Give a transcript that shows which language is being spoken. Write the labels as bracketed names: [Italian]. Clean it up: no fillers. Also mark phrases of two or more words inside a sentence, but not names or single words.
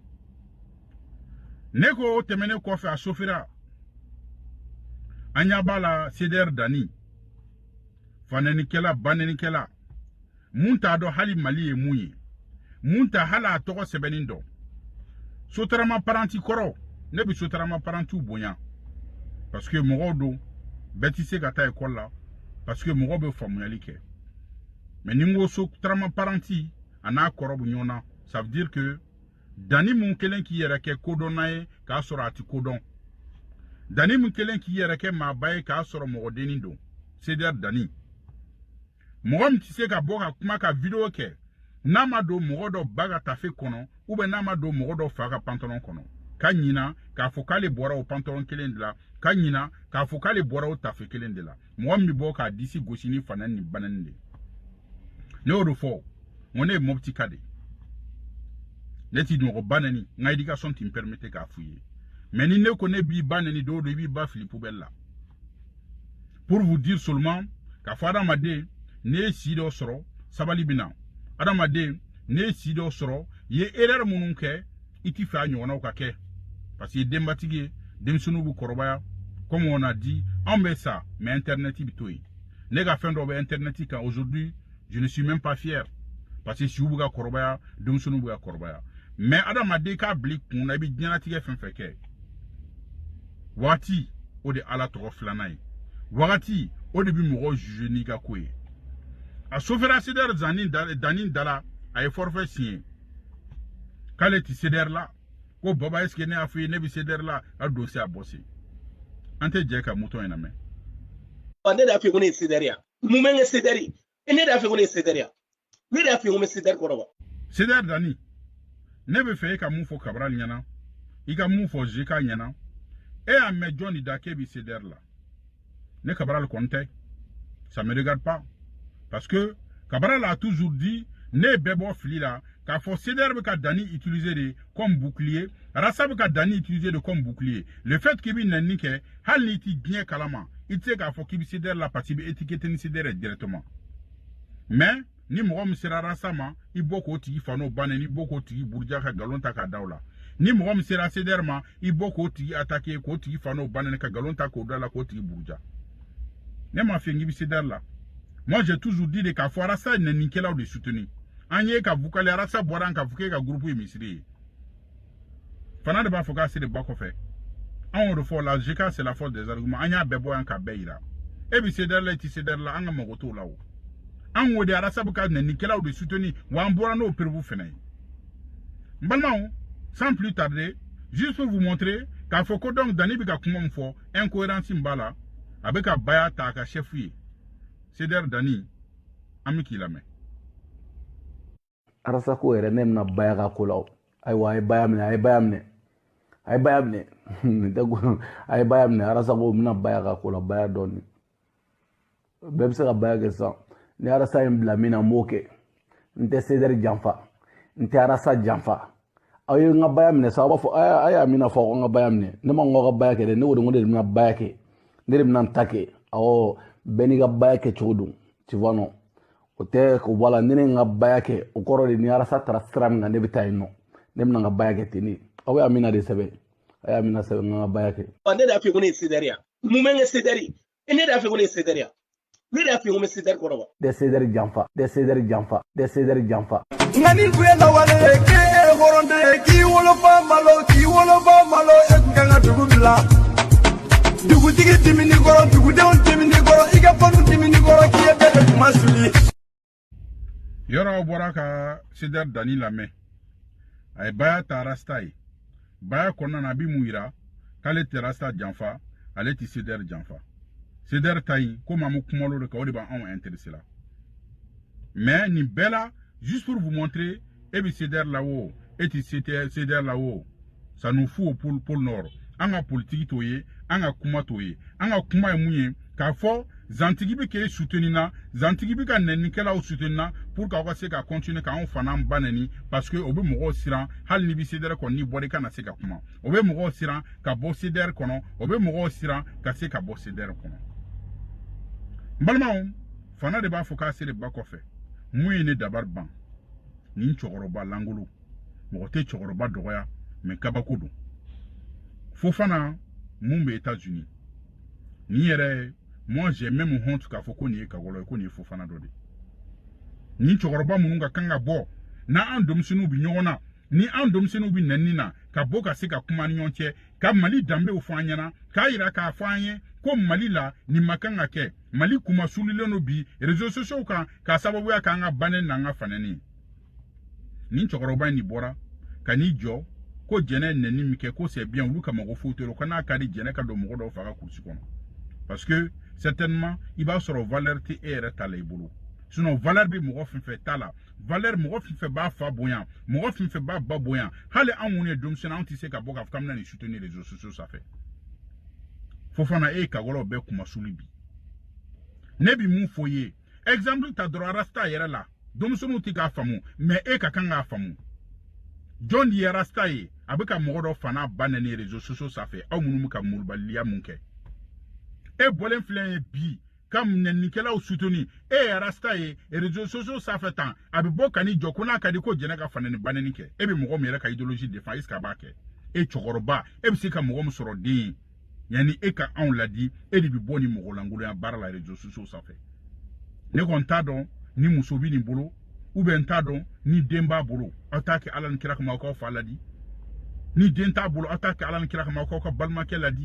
[Bambara] ne ko o tɛmɛnen kɔfɛ a sofira an ɲɛ b'a la CDR Dani fanɛnikɛla banɛnikɛla mun t'a dɔn hali Mali ye mun ye mun t'a hali a tɔgɔ sɛbɛnni dɔn Sotarama paranti kɔrɔ ne bɛ Sotarama parantiw bonya [French] parce que [Bambara] mɔgɔw don bɛɛ tɛ se ka taa école la [French] parce que [Bambara] mɔgɔw bɛ faamuyali kɛ mais ni n ko Sotarama paranti a n'a kɔrɔ bɛ ɲɔgɔn na [French] ça veut dire que [Bambara] Dani mun kelen k'i yɛrɛ kɛ kodɔnna ye k'a sɔrɔ a tɛ kodɔn Dani mun kelen k'i yɛrɛ kɛ maaba ye k'a sɔrɔ mɔgɔdennin don CDR Dani mɔgɔ min tɛ se ka bɔ ka kuma ka video kɛ n'a ma don mɔgɔ dɔ ba ka tafe kɔnɔ [French] ou bien [Bambara] n'a ma don mɔgɔ dɔ fa ka pantalon kɔnɔ ka ɲina k'a fɔ k'ale bɔra o pantalon kelen de la ka ɲina k'a fɔ k'ale bɔra o tafe kelen de la mɔgɔ min bɛ bɔ k'a disi gosi ni fanɛ ni banani de ne y'o de fɔ n ko ne ye Mopti ka de ne ti mɔgɔ banani n ka éducation ti n permettre k'a f'u ye mais ni ne ko ne b'i banani don o don i b'i ba fili poubelle la [French] pour vous dire seulement [Bambara] k'a fɔ adamaden ne ye si dɔ sɔrɔ sabali bɛ na adamaden ne ye si dɔ sɔrɔ i ye erreur minnu kɛ i t'i fɛ a ɲɔgɔnnaw ka kɛ [French] parce que [Bambara] i ye denbatigi ye denmisɛnninw bɛ kɔrɔbaya [French] comme on a dit [Bambara] anw bɛ sa mais internet bɛ to yen ne ka fɛn dɔ bɛ internet kan [French] aujourd'hui je ne suis même pas fier parce que [Bambara] siw bɛ ka kɔrɔbaya denmisɛnninw bɛ ka kɔrɔbaya mais adamaden k'a bila i kun na i bɛ diɲɛlatigɛ fɛn fɛn kɛ wagati o de ala tɔgɔ filanan ye wagati [French] au début [Bambara] mɔgɔ juge ni ka ko ye a sofɛra CDR Dani Dala a ye [French] forfait signé [Bambara] k'ale ti CDR la ko baba [French] est-ce que [Bambara] ne y'a fɔ i ye ne bɛ CDR la a dossier a bɔsi an tɛ jɛ ka mouton in lamɛn. ne da fi ko ne ye CDR ya mun bɛ n kɛ CDR ye ne da fi ko ne ye CDR ya ne da fi ko n bɛ CDR kɔrɔ wa. CDR Dani ne bɛ fɛ e ka mun fɔ Cabral ɲɛna i ka mun fɔ JK ɲɛna e y'a mɛn jɔn de da k'e bɛ CDR la ne Cabral kɔni tɛ [French] ça me regarde pas parce que Cabral a toujours dit [Bambara] ne bɛɛ bɔ fili la k'a fɔ CDR bɛ ka Dani utiliser de [French] comme bouclier [Bambara] Rassa bɛ ka Dani utiliser de [French] comme bouclier le fait [Bambara] k'i bɛ nɛni kɛ hali n'i ti diɲɛ kalama i tɛ se k'a fɔ k'i bɛ CDR la [French] parce que [Bambara] i bɛ étiqueter ni CDR directement mais ni mɔgɔ min sera Rassa ma i bɔ k'o tigi fa n'o bannen ni bɔ k'o tigi buruja ka galon ta k'a da o la ni mɔgɔ min sera CDR ma i bɔ k'o tigi attaquer k'o tigi fa n'o bannen ka galon ta k'o da la k'o tigi buruja ne m'a fɛ n k'i bɛ CDR la [French] moi j'ai toujours dit [Bambara] de k'a fɔ Rassa nɛnikɛlaw de soutenir an ye ka vukale Rassa bɔra an ka fɔ k'e ka groupe ye misiri ye fana de b'a fɔ k'a se de ba kɔfɛ an y'o de fɔ la JK [French] c'est la force des arguments [Bambara] an y'a bɛɛ bɔ yan k'a bɛɛ yira e bɛ CDR la i ti CDR la an ka mago t'o la o an y'o de Rassa bɛ ka nɛnikɛlaw de soutenir wa an bɔra n'o perebu fɛnɛ ye n balimaw [French] sans plus tarder juste pour vous montrer [Bambara] k'a fɔ ko donc Dani bɛ ka kuma min fɔ incohérence min b'a la a bɛ ka baya ta a ka chef ye CDR Dani an bɛ k'i lamɛn. Rassa ko yɛrɛ ne bɛna baya ka ko la o ayiwa a ye baya minɛ a ye baya minɛ a ye baya minɛ a ye baya minɛ Rassa ko bɛna baya ka ko la baya dɔɔni bɛɛ bɛ se ka baya kɛ sisan ni Rassa ye n bila min na n b'o kɛ n tɛ CDR janfa n tɛ Rassa janfa aw ye n ka baya minɛ sa aw b'a fɔ a y'a min fɔ aw ka baya minɛ ne ma n k'aw ka baya kɛ dɛ ne ko de ko ne de bɛna baya kɛ ne de bɛna n ta kɛ awɔ bɛɛ n'i ka baya kɛ cogo don [French] tu vois non [Bambara] o tɛ ko bɔ a la ne ni n ka baya kɛ o kɔrɔ de ni Rassa taara sira min kan ne bɛ taa yen nɔ ne bɛna n ka baya kɛ ten de aw y'a min de sɛbɛn a y'a min sɛbɛn n ka baya kɛ. ne da fi ko ne ye CDR ya mun bɛ n kɛ CDR ye ne da fi ko ne ye CDR ya ne da fi ko n bɛ CDR kɔrɔ wa. de CDR janfa de CDR janfa de CDR janfa. nka ni tun ye lawale ye k'e ye hɔrɔnden ye k'i wolofa malo e tun kan ka dugu bila dugutigi dimini kɔrɔ dugudenw dimini kɔrɔ i ka fanu dimini kɔrɔ k'i ye bɛɛ de kuma suli. yɔrɔ aw bɔra ka CDR Dani lamɛn a ye baya ta Rasta ye baya kɔnɔna na a bɛ mun yira k'ale tɛ Rasta janfa ale tɛ CDR janfa CDR ta yen komi an bɛ kuma o de kan o de b'anw intéressé la mais nin bɛɛ la [French] juste pour vous montrer [Bambara] e bɛ CDR la o e tɛ CDR la o [French] ça nous fout au pôle nord [Bambara] an ka politique t'o ye an ka kuma t'o ye an ka kuma ye mun ye k'a fɔ zantigi bɛ k'e soutenir na zantigi bɛ ka nɛnikɛlaw soutenir na pour k'aw ka se ka continuer k'anw fana ba nɛni parce que o bɛ mɔgɔw siran hali n'i bɛ CDR kɔnɔ n'i bɔra i kana se ka kuma o bɛ mɔgɔw siran ka bɔ CDR kɔnɔ o bɛ mɔgɔw siran ka se ka bɔ CDR kɔnɔ n balimaw fana de b'a fɔ k'a se de ba kɔfɛ mun ye ne dabari ban nin cɛkɔrɔba langolo mɔgɔ tɛ cɛkɔrɔba dɔgɔya mais kabako don Fofana mun bɛ États-Unis ni yɛrɛ [French] moi j'ai même honte [Bambara] k'a fɔ ko nin ye Kagolo ye ko nin ye Fofana dɔ de ni cɛkɔrɔba minnu ka kan ka bɔ n'an denmisɛnninw bɛ ɲɔgɔn na ni an denmisɛnninw bɛ nɛni na ka bɔ ka se ka kuma ni ɲɔgɔn cɛ ka Mali danbew fɔ an ɲɛna k'a yira k'a fɔ an ye ko Mali la nin ma kan ka kɛ Mali kuma sulilen don bi [French] réseaux sociaux [Bambara] kan k'a sababuya k'an ka banni n'an ka fanɛni ni cɛkɔrɔba in ni bɔra ka n'i jɔ ko jɛnɛ nɛni min kɛ ko [French] c'est bien [Bambara] olu ka mago foyi t'o la ko n'a ka di jɛnɛ ka don mɔgɔ dɔw faga kurusi kɔnɔ [French] parce que certainement [Bambara] i b'a sɔrɔ valeur tɛ e yɛrɛ ta la i bolo sinon valeur bɛ mɔgɔ fɛn fɛn ta la valeur mɔgɔ fɛn fɛn b'a fa bonya mɔgɔ fɛn fɛn b'a ba bonya hali anw minnu ye denmisɛnnin anw tɛ se ka bɔ k'a fɔ k'an bɛna nin soutenir [French] réseaux sociaux [Bambara] sanfɛ Fofana e ye Kagolo bɛɛ kuma suli bi ne bɛ mun fɔ i ye exemple ta dɔrɔn Rasta yɛrɛ la denmisɛnninw tɛ k'a faamu mais e ka kan k'a faamu jɔn de ye Rasta ye a bɛ ka mɔgɔ dɔ fana ba nɛni [French] réseaux sociaux [Bambara] sanfɛ aw minnu bɛ ka murubaliya mun kɛ e bɔlen filɛ ye bi ka nɛnikɛlaw soutenir e ye Rasta ye [French] réseaux sociaux [Bambara] sanfɛ tan a bɛ bɔ ka n'i jɔ ko n'a ka di ko jɛnɛ ka fanɛni banɛni kɛ e bɛ mɔgɔ min yɛrɛ ka [French] idéologie défend est-ce que [Bambara] a b'a kɛ e cɛkɔrɔba e bɛ se ka mɔgɔ min sɔrɔ den ye yanni e ka anw ladi e de bɛ bɔ ni mɔgɔ langoloya baara la [French] réseaux sociaux [Bambara] sanfɛ ne kɔni t'a dɔn ni muso bɛ nin bolo [French] ou bien [Bambara] n t'a dɔn ni den b'a bolo aw t'a kɛ Ala ni kira kama aw k'aw fa ladi ni den t'a bolo aw t'a kɛ Ala ni kira kama aw k'aw ka